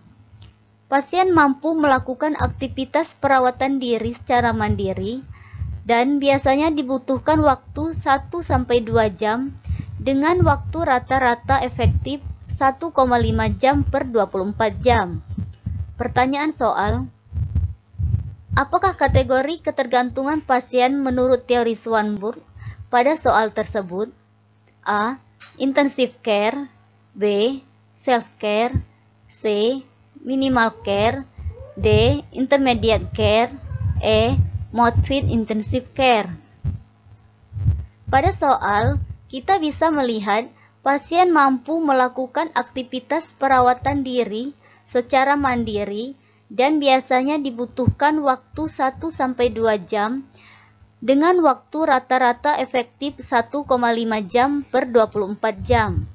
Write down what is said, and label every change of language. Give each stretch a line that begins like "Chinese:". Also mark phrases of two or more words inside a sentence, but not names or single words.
Indonesian: Pasien mampu melakukan aktivitas perawatan diri secara mandiri dan biasanya dibutuhkan waktu 1-2 jam dengan waktu rata-rata efektif 1,5 jam per 24 jam. Pertanyaan soal: apakah kategori ketergantungan pasien menurut teori Swanburg pada soal tersebut?
English: A. Intensive care. B. Self-care. C. Minimal care. D. Intermediate care. E. Moderate intensive care.
Indonesian: Pada soal, kita bisa melihat pasien mampu melakukan aktivitas perawatan diri secara mandiri dan biasanya dibutuhkan waktu 1-2 jam dengan waktu rata-rata efektif 1,5 jam per 24 jam.